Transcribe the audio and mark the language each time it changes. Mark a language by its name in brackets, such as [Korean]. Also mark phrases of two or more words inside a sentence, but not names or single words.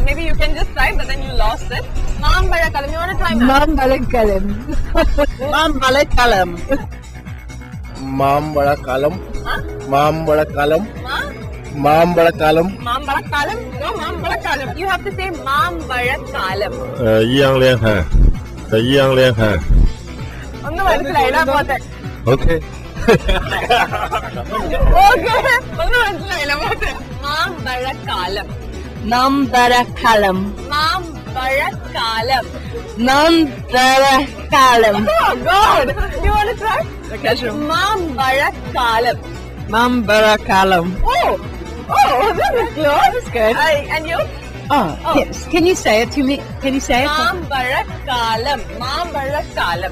[English] Maybe you can just try, but then you lost it. [Malayalam] മാമ്പഴക്കാലം. [English] You want to try? [Malayalam] മാമ്പഴക്കാലം മാമ്പഴക്കാലം Mambarekalam. Mambarekalam. മാമ്പഴക്കാലം. Mambarekalam. [English] No, മാമ്പഴക്കാലം. You have to say മാമ്പഴക്കാലം. [Chinese] 一样厉害，一样厉害。 [Malayalam] ഒന്ന് മനസ്സിലായില്ല പോട്ടെ. [English] Okay. [Malayalam] Okay. ഒന്ന് മനസ്സിലായില്ല പോട്ടെ. മാമ്പഴക്കാലം. മാമ്പഴക്കാലം മാമ്പഴക്കാലം. മാമ്പഴക്കാലം [English] Oh God! You want to try? മാമ്പഴക്കാലം. [Malayalam] മാമ്പഴക്കാലം. [English] Oh, this is close. That's good. And you? Oh, can you say it to me? Can you say it? [Malayalam] മാമ്പഴക്കാലം. മാമ്പഴക്കാലം.